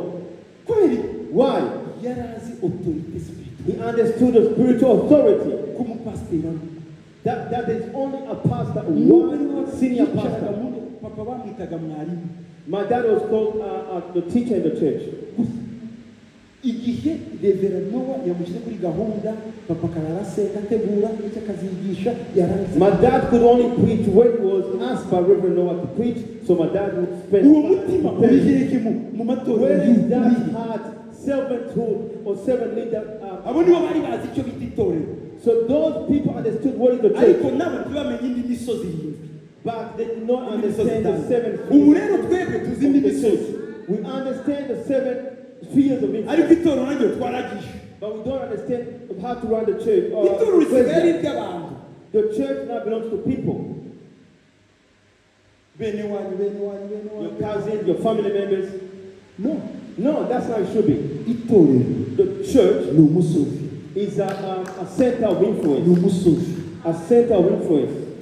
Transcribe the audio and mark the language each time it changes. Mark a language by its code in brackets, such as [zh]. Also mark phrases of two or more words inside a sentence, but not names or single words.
[en] Why? He understood the spiritual authority. That is only a pastor, one senior pastor. My dad was called the teacher in the church. [rw] Igihe Reverend Noah yamushyira kuri gahunda papa kararasenga ategura icyo akazigisha yarangiza. [en] My dad could only preach when he was asked by Reverend Noah to preach, so my dad would spend [rw] mu matorero. [en] Where his dad had servanthood or servant leader. [rw] Abo nibo bari bazi icyo bita itorero. [en] So those people understood what is the church. [rw] Ariko nabo ntibamenye indi misozi yindi. [en] But they did not understand the seven. [rw] Ubu rero twebwe tuzi indi misozi. [en] We understand the seven spheres of influence. [rw] Ariko itorero naryo twaragisha. [en] But we don't understand how to run the church. [rw] Itorero risigaye ry'abantu. [en] The church now belongs to people. Your cousins, your family members. No, that's how it should be. The church is a center of influence. A center of influence.